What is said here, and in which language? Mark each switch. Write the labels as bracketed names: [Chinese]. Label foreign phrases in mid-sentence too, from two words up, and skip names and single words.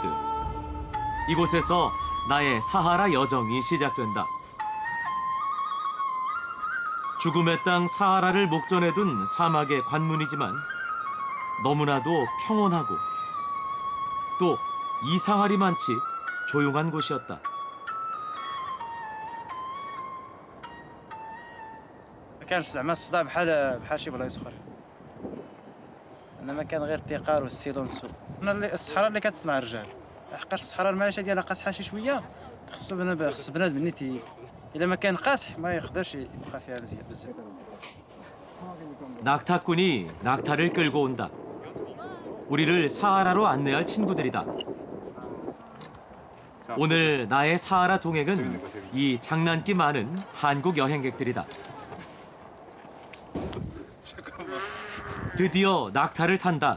[Korean] 이곳에서 나의 사하라 여정이 시작된다. 죽음의 땅 사하라를 목전에 둔 사막의 관문이지만 너무나도 평온하고 또 이상하리만치 조용한 곳이었다. [Arabic] ما كانش زعما الصداع بحال شي بلايص اخرى. انما كان غير التقار والسيلونسو. الصحراء اللي كتصنع الرجال. حقاش الصحراء المعيشه ديالها قاصحه شي شويه. خص بنادم نيتي الا ما كان قاصح ما يقدرش يبقى فيها بزاف. [Korean] 낙타꾼이 낙타를 끌고 온다. 우리를 사하라로 안내할 친구들이다. 오늘 나의 사하라 동행은 이 장난기 많은 한국 여행객들이다. 드디어 낙타를 탄다.